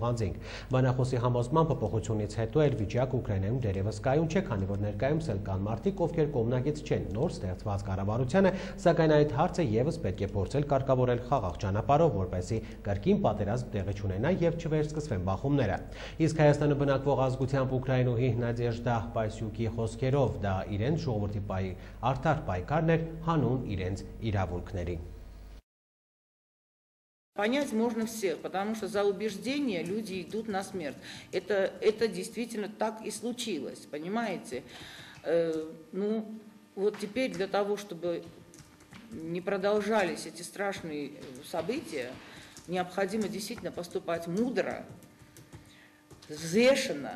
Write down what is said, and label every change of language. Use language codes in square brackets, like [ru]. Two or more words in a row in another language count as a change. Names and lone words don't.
[hy] անձինք։ Բանախոսի համոզման փոփոխությունից հետո էլ վիճակը Ուկրաինայում դեռևս կայուն չէ, քանի որ ներկայումս էլ կան մարդիկ, ովքեր կողմնակից չեն նոր ստեղծված կառավարությանը, սակայն այդ հարցը եւս պետք է փորձել կարգավորել խաղաղ ճանապարհով, որպեսզի կրկին պատերազմ տեղի չունենա եւ չվերսկսվեն բախումները։ Իսկ Հայաստանը բնակվող ազգությամբ ուկրաինուհի Նադեժդա Պասյուկի խոսքերով դա իրենց ժողովրդի արդար պայքարն էր հանուն իրենց իրավունքների։ [ru] Понять можно всех, потому что за убеждения люди идут на смерть. Это действительно так и случилось, понимаете? Ну, вот теперь для того, чтобы не продолжались эти страшные события, необходимо действительно поступать мудро, взвешенно.